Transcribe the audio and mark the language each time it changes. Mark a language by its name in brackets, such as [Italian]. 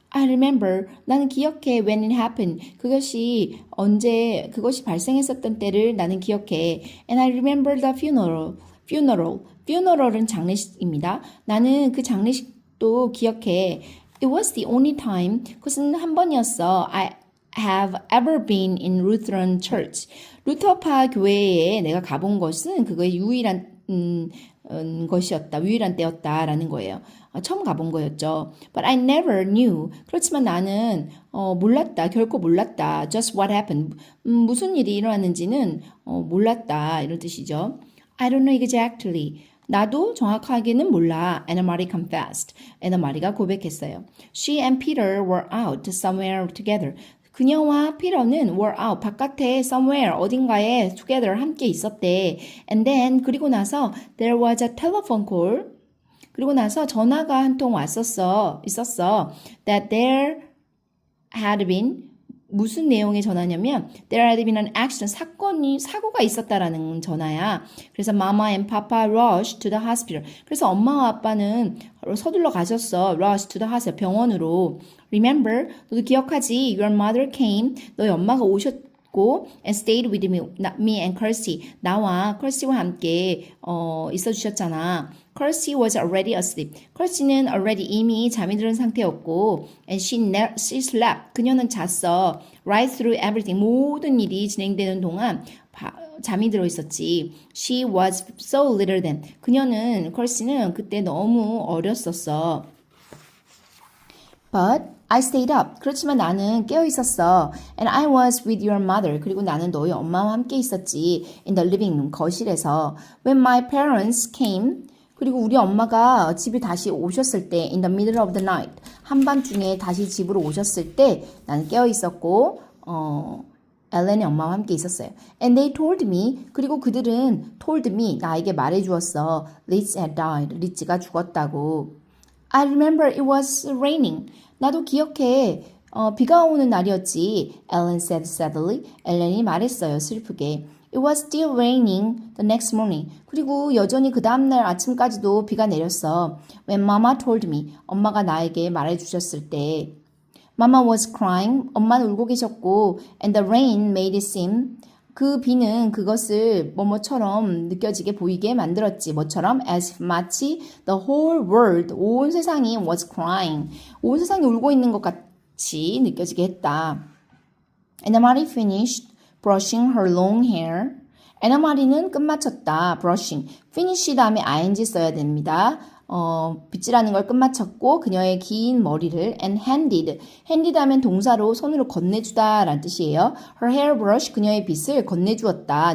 [English] I remember. [Korean] 나는 기억해. [English] When it happened. [Korean] 그것이 발생했었던 때를 나는 기억해. [English] And I remember the funeral. [Korean] Funeral은 장례식입니다. 나는 그 장례식도 기억해. [English] It was the only time. [Korean] 그것은 한 번이었어. [English] have ever been in Lutheran Church. [Korean] 루터파 교회에 내가 가본 것은 그거의 유일한 것이었다. 유일한 때였다라는 거예요. 처음 가본 거였죠. [English] But I never knew. [Korean] 그렇지만 나는 몰랐다. 결코 몰랐다. [English] Just what happened. [Korean] 무슨 일이 일어났는지는 몰랐다. 이런 뜻이죠. [English] I don't know exactly. [Korean] 나도 정확하게는 몰라. [English] Anna Marie confessed. [Korean] 애나 마리가 고백했어요. [English] She and Peter were out somewhere together. [Korean] 그녀와 피터는 [English] were out, [Korean] 바깥에 somewhere, 어딘가에 together, 함께 있었대. [English] And then, [Korean] 그리고 나서 [English] there was a telephone call. [Korean] 그리고 나서 전화가 한 통 있었어. [English] That there had been, [Korean] 무슨 내용의 전화냐면 [English] there had been an accident, [Korean] 사고가 있었다라는 전화야. [English] 그래서 Mama and Papa rushed to the hospital. [Korean] 그래서 엄마와 아빠는 서둘러 가셨어. [English] Rushed to the hospital, [Korean] 병원으로. Remember, 너도 기억하지? [English] Your mother came, [Korean] 너희 엄마가 오셨고 [English] and stayed with me and Kirsty. [Korean] 나와 Kirsty와 함께 있어주셨잖아. [English] Kirsty was already asleep. [Korean] Kirsty는 already 이미 잠이 들은 상태였고 [English] and she slept. [Korean] 그녀는 잤어. [English] Right through everything. [Korean] 모든 일이 진행되는 동안 잠이 들어 있었지. [English] She was so little then. [Korean] Kirsty는 그때 너무 어렸었어. [English] But I stayed up. [Korean] 그렇지만 나는 깨어 있었어. [English] And I was with your mother. [Korean] 그리고 나는 너희 엄마와 함께 있었지. [English] In the living room, [Korean] 거실에서. [English] When my parents came. [Korean] 그리고 우리 엄마가 집에 다시 오셨을 때 [English] in the middle of the night. [Korean] 한밤중에 다시 집으로 오셨을 때 나는 깨어 있었고 엘렌의 엄마와 함께 있었어요. [English] And they told me. [Korean] 그리고 그들은 [English] told me. [Korean] 나에게 말해주었어. [English] Liz had died. [Korean] 리츠가 죽었다고. [English] I remember it was raining. [Korean] 나도 기억해. 비가 오는 날이었지. [English] Ellen said sadly. [Korean] 엘렌이 말했어요. 슬프게. [English] It was still raining the next morning. [Korean] 그리고 여전히 그 다음날 아침까지도 비가 내렸어. [English] When Mama told me. [Korean] 엄마가 나에게 말해주셨을 때. [English] Mama was crying. [Korean] 엄마는 울고 계셨고 [English] and the rain made it seem. [Korean] 그 비는 그것을 뭐뭐처럼 느껴지게 보이게 만들었지. 뭐처럼? [English] As if 마치 the whole world, [Korean] 온 세상이 [English] was crying. [Korean] 온 세상이 울고 있는 것 같이 느껴지게 했다. [English] Anna Marie finished brushing her long hair. [Korean] 애나 마리는 끝마쳤다. brushing. finish 다음에 ing 써야 됩니다. 빗질하는 걸 끝마쳤고 그녀의 긴 머리를 [English] and handed. [Korean] handed 하면 동사로 손으로 건네주다 라는 뜻이에요. [English] her hairbrush, [Korean] 그녀의 빗을 건네주었다.